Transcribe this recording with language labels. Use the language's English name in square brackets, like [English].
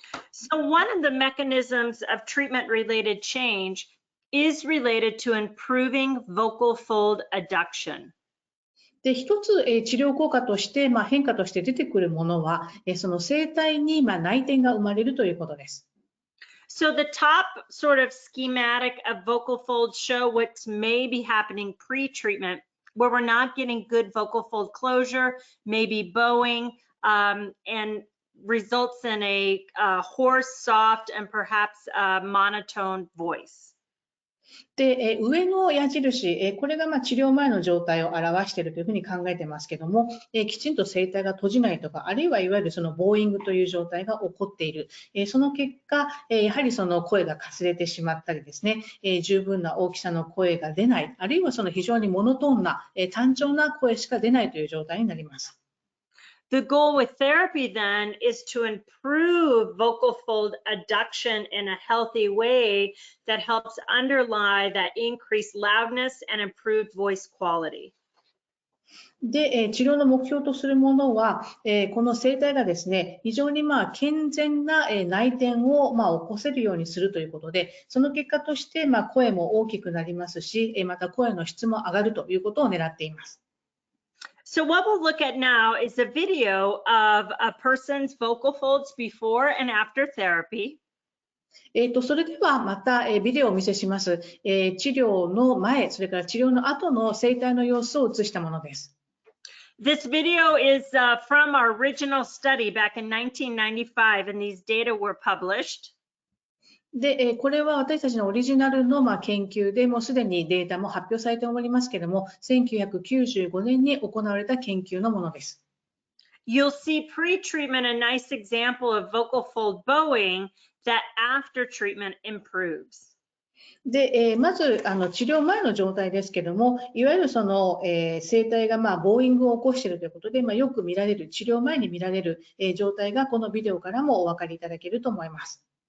[English] So one of the mechanisms of treatment-related change is related to improving vocal fold adduction. [Japanese] で、一つ治療効果として、変化として出てくるものは、その声帯に内転が生まれるということです。 [English] So the top sort of schematic of vocal folds show what may be happening pre-treatment, where we're not getting good vocal fold closure, maybe bowing, and results in a hoarse, soft, and perhaps monotone voice. [Japanese] で、上の矢印、これが治療前の状態を表しているというふうに考えてますけども、きちんと声帯が閉じないとか、あるいはいわゆるそのボーイングという状態が起こっている。その結果、やはりその声がかすれてしまったりですね、十分な大きさの声が出ない、あるいはその非常にモノトーンな、単調な声しか出ないという状態になります。 [English] The goal with therapy then is to improve vocal fold adduction in a healthy way that helps underlie that increased loudness and improved voice quality. [Japanese] で、治療の目標とするものは、この声帯がですね、非常に健全な内転を起こせるようにするということで、その結果として声も大きくなりますし、また声の質も上がるということを狙っています。 [English] So what we'll look at now is a video of a person's vocal folds before and after therapy. [Japanese] それではまたビデオをお見せします。治療の前、それから治療の後の声帯の様子を映したものです。 [English] This video is from our original study back in 1995, and these data were published. [Japanese] で、これは私たちのオリジナルの研究でもうすでにデータも発表されておりますけれども、1995年に行われた研究のものです。 [English] You'll see pre-treatment a nice example of vocal fold bowing that after treatment improves. [Japanese] で、まず治療前の状態ですけども、いわゆるその、声帯がボーイングを起こしているということで、よく見られる、治療前に見られる、状態がこのビデオからもお分かりいただけると思います。